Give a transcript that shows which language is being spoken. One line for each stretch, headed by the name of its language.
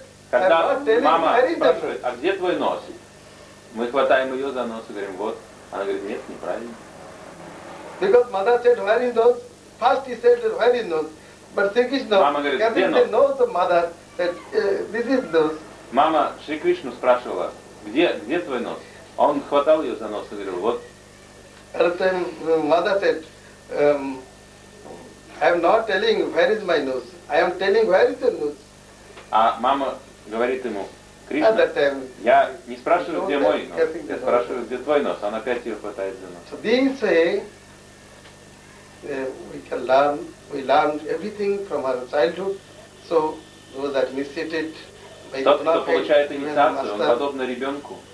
Russian: Когда мама спрашивает, а где твой нос? Мы хватаем ее за нос и говорим, вот. Она говорит, нет, неправильно.
English: Because mother said, where is nose? First he said, where is nose? But Sri Krishna, kissing the nose of mother, said, this is nose.
Russian: Мама Шри Кришну спрашивала, где твой нос? Он хватал ее за нос и говорил, вот.
English: Mother said, I am not telling where is my nose. I am telling where is your nose.
Russian: А мама говорит ему, Кришна, я не спрашиваю, где мой нос, я спрашиваю, где твой нос. Он опять ее хватает за нос.
English: So this way, we learn everything from our childhood. So those that initiated.
Russian: Тот, кто получает инициацию, он подобно ребенку.